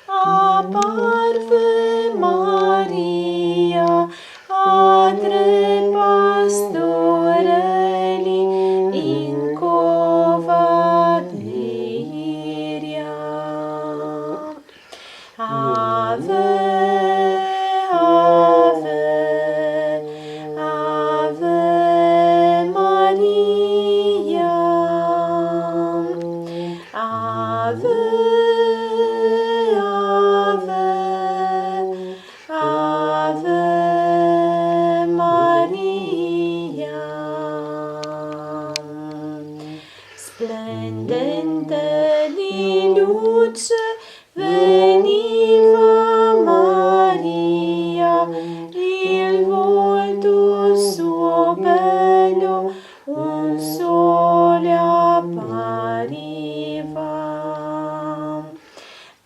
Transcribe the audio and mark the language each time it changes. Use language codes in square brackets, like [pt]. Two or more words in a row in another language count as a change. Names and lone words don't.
[it] apparve Maria a 3 pastorelli in cova d'Iria. [la] Ave, ave, ave Maria. Ave, ave, ave Maria. [it] Splendente di luce veniva Maria, il volto suo bello un sole appariva.